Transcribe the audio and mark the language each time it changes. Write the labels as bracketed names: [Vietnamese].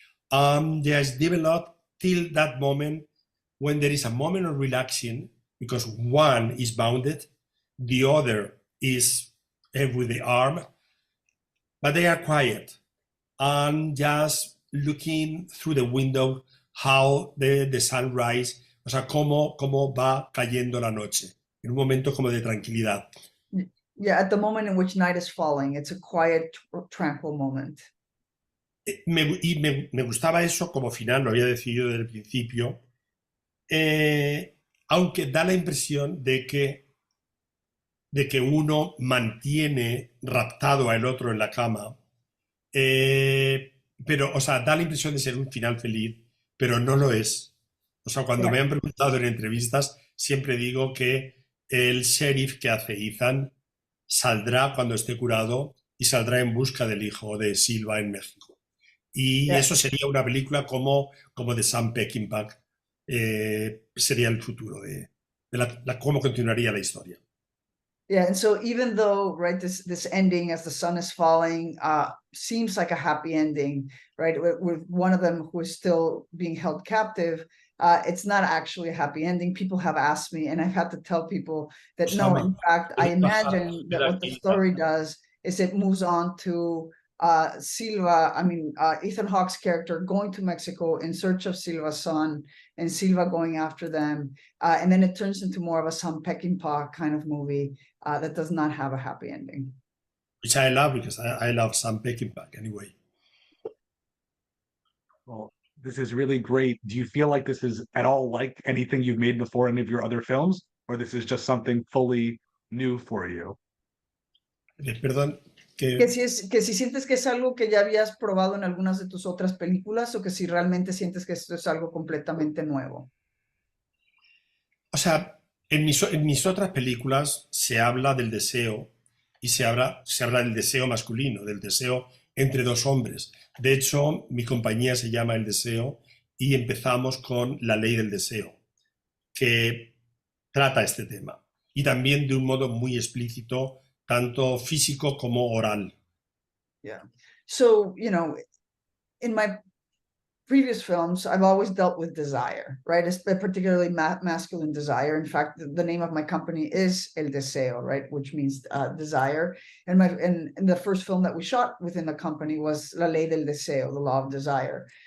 [English] Just develop till that moment when there is a moment of relaxing because one is bounded, the other is with the arm, but they are quiet and just looking through the window how the sunrise, [Spanish] o sea, cómo va cayendo la noche, en un momento como de tranquilidad. [English] Yeah, at the moment in which night is falling, it's a quiet, tranquil moment. [Spanish] Me gustaba eso como final, lo había decidido desde el principio, aunque da la impresión de que uno mantiene raptado al otro en la cama, pero, o sea, da la impresión de ser un final feliz, pero no lo es. O sea, cuando me han preguntado en entrevistas, siempre digo que el sheriff que hace Ethan saldrá cuando esté curado y saldrá en busca del hijo de Silva en México. Y [English] Yeah. [Spanish] eso sería una película como de Sam Peckinpah. Sería el futuro de cómo continuaría la historia. [English] Yeah, and so even though, right, this ending as the sun is falling seems like a happy ending, right, with one of them who is still being held captive, it's not actually a happy ending. People have asked me, and I've had to tell people that no, in fact, I imagine that what the story does is it moves on to Silva, Ethan Hawke's character going to Mexico in search of Silva's son, and Silva going after them, and then it turns into more of a Sam Peckinpah kind of movie that does not have a happy ending. Which I love because I love Sam Peckinpah anyway. Well, this is really great. Do you feel like this is at all like anything you've made before, any of your other films, or this is just something fully new for you? [Spanish] Perdón, Que si sientes que es algo que ya habías probado en algunas de tus otras películas o que si realmente sientes que esto es algo completamente nuevo. O sea, en mis otras películas se habla del deseo y se habla del deseo masculino, del deseo entre dos hombres. De hecho, mi compañía se llama El Deseo y empezamos con La Ley del Deseo, que trata este tema. Y también de un modo muy explícito, tanto físico como oral. [English] Yeah. So, you know, in my previous films, I've always dealt with desire, right? It's particularly masculine desire. In fact, the name of my company is El Deseo, right? Which means desire. And the first film that we shot within the company was La Ley del Deseo, the law of desire.